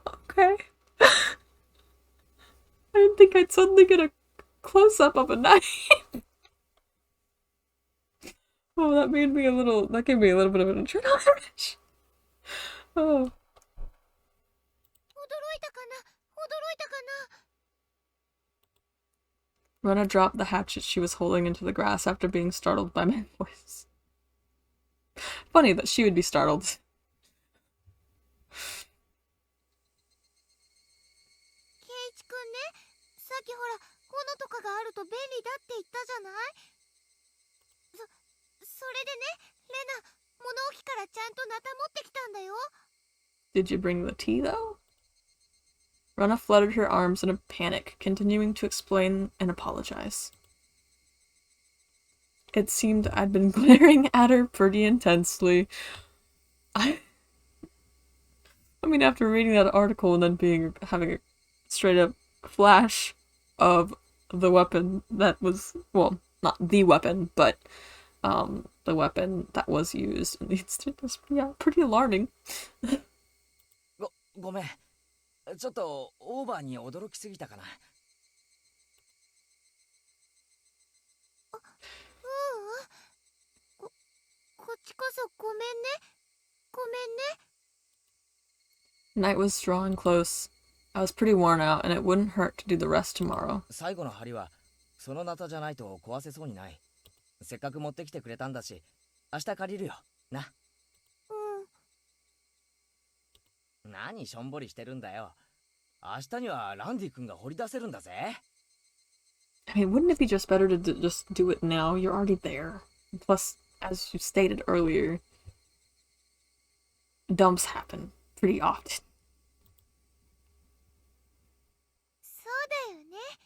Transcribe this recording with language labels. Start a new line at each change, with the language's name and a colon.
English: Okay. I didn't think I'd suddenly get a close up of a knife. Oh, that gave me a little bit of an adrenaline. Oh.
Japanese: 驚いたかな驚いたかな
English: Rena dropped the hatchet she was holding into the grass after being startled by my voice. Funny that she would be startled.
Japanese: ケイイチくんね、さっきほら斧とかがあると便利だって言ったじゃない。それでね、レナ、物置からちゃんとナタ持ってきたんだよ。
English: Did you bring the tea, though? Rena fluttered her arms in a panic, continuing to explain and apologize. It seemed I'd been glaring at her pretty intensely. I mean, after reading that article and then having a straight-up flash of the weapon that was, well, not the weapon, but the weapon that was used in the incident was, yeah, pretty alarming.
Japanese: ごめん。ちょっとオーバーに驚きすぎたかな。こっちこそごめんね。ごめんね。
English: Night was drawing close. I was pretty worn out, and it wouldn't hurt to do the rest tomorrow.
Japanese: 最後の針はそのナタじゃないと壊せそうにない。せっかく持ってきてくれたんだし、明日借りるよ。な。何しょんぼりしてるんだよ。明日にはランディ君が掘り出せるんだぜ。
English: I mean, wouldn't it be just better to just do it now? You're already there. Plus, as you stated earlier, dumps happen pretty often.
Japanese: そうだよね。